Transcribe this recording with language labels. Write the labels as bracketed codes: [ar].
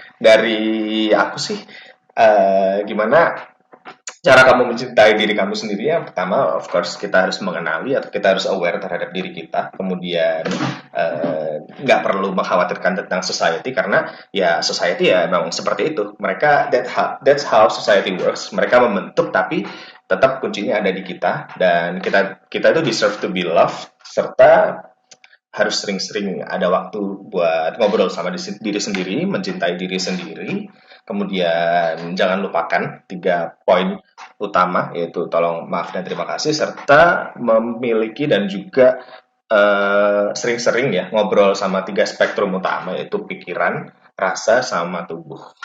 [id] Dari aku sih, gimana cara kamu mencintai diri kamu sendiri? Yang pertama, of course, kita harus mengenali atau kita harus aware terhadap diri kita. Kemudian nggak perlu mengkhawatirkan tentang society, karena ya society ya memang seperti itu. Mereka [en] that's how society works. [id] Mereka membentuk, tapi tetap kuncinya ada di kita, dan kita itu [en] deserve to be loved, [id] serta harus sering-sering ada waktu buat ngobrol sama diri sendiri, mencintai diri sendiri. Kemudian jangan lupakan 3 poin utama, yaitu tolong, maaf, dan terima kasih, serta memiliki dan juga sering-sering ya ngobrol sama 3 spektrum utama, yaitu pikiran, rasa, sama tubuh.